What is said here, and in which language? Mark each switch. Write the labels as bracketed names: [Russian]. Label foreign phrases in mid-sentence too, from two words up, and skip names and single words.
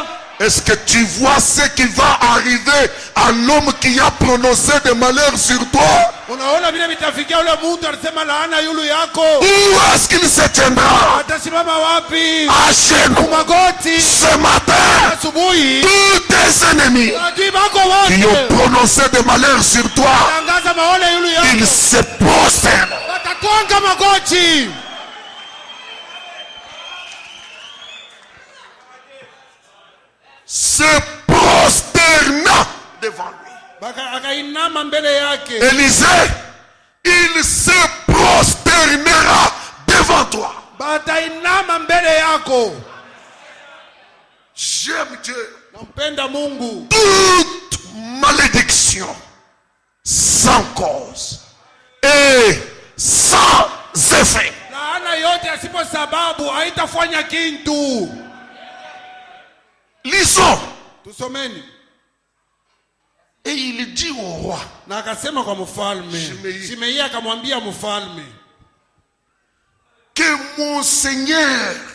[French] Est-ce que tu vois ce qui va arriver à l'homme qui a prononcé des malheurs sur toi? [Swahili] Unaona vile vitafikia ule mtu alisema laana yulu yako. [French] Où est-ce qu'il se tiendra? [Swahili] Atasimama wapi? [French] À genoux. [Swahili] Magoti. [French] Ce matin, [Swahili] Asubuhi. [French] tous tes ennemis [Swahili] Adui wako [French] qui [Swahili] wote. [French] ont prononcé des malheurs sur toi, [Swahili] Tangaza maole yulu yako. [French] ils se prosternent. [Swahili] Watakonga magoti. [French] Se prosterna devant lui. [Swahili] Akainama mbele yake. [French] Élisée, il se prosternera devant toi. [Swahili] Batainama mbele yako. [French] J'aime Dieu. [Swahili] Nampenda Mungu. [French] Toute malédiction sans cause et sans effet. [Swahili] Laana yote asipo sababu haitafanya kintu. [French] Lisons. [Swahili] Tusomeni. [French] Et il dit au roi, [Swahili] Na akasema kwa mfalme. [French] Shimei. [Swahili] Shimei akamwambia mfalme, [French] que mon Seigneur,